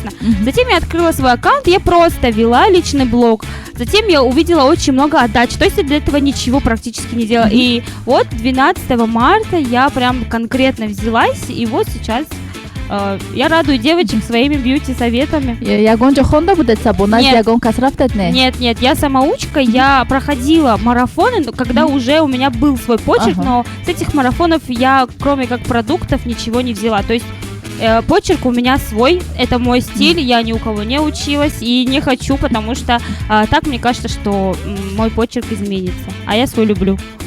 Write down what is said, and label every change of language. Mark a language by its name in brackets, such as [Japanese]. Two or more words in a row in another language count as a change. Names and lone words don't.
[Russian] Затем я открыла свой аккаунт, я просто вела личный блог. Затем я увидела очень много отдач, то есть я для этого ничего практически не делала. И вот 12 марта я прям конкретно взялась, и вот сейчас я радую девочек своими бьюти-советами. [Tajik] Ягон жохонда будет сабонаж, ягон касрафтет не? [Russian] Нет, я самоучка, я проходила марафоны, когда уже у меня был свой почерк, но с этих марафонов я, кроме как продуктов, ничего не взяла. То есть почерк у меня свой, это мой стиль, я ни у кого не училась и не хочу, потому что так мне кажется, что мой почерк изменится, а я свой люблю.